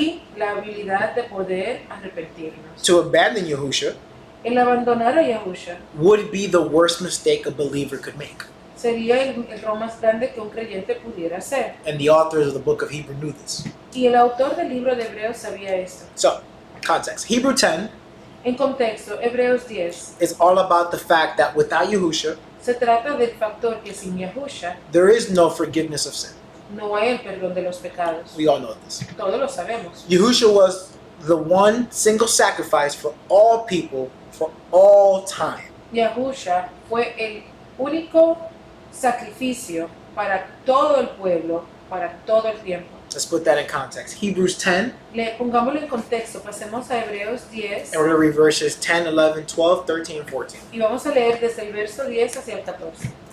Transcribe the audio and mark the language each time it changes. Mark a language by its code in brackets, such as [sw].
[es] y la habilidad de poder arrepentirnos. [en] To abandon Yahusha [es] El abandonar a Yahusha [en] would be the worst mistake a believer could make. [es] sería el error más grande que un creyente pudiera hacer. [en] And the authors of the book of Hebrew knew this. [es] Y el autor del libro de Hebreos sabía esto. [en] So, context. Hebrew 10 [es] En contexto, Hebreos 10 [en] is all about the fact that without Yahusha, [es] se trata del factor que sin Yahusha [en] there is no forgiveness of sin. [es] no hay el perdón de los pecados. [en] We all know this. [es] Todos lo sabemos. [en] Yahusha was the one single sacrifice for all people for all time. [es] Yahusha fue el único sacrificio para todo el pueblo, para todo el tiempo. [en] Let's put that in context. Hebrews 10, [es] Pongámoslo en contexto, pasemos a Hebreos 10 [en] and we're going to read verses 10, 11, 12, 13, and 14. [es] y vamos a leer desde el verso 10 hacia el 14.